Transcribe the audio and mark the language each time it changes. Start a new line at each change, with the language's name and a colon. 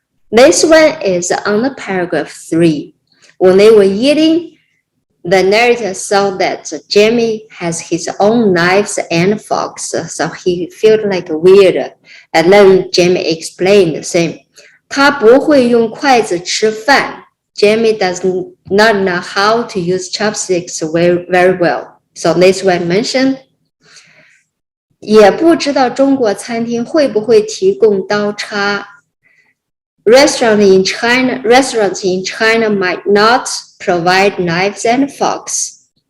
English: This one is on the paragraph 3. When they were eating, the narrator saw that Jamie has his own knives and forks, so he felt like weird. And then Jamie explained the same.
Chinese: 他不会用筷子吃饭.
English: Jamie does not know how to use chopsticks very well. So this one mentioned.
Chinese: 也不知道中国餐厅会不会提供刀叉.
English: Restaurants in China might not provide knives and forks.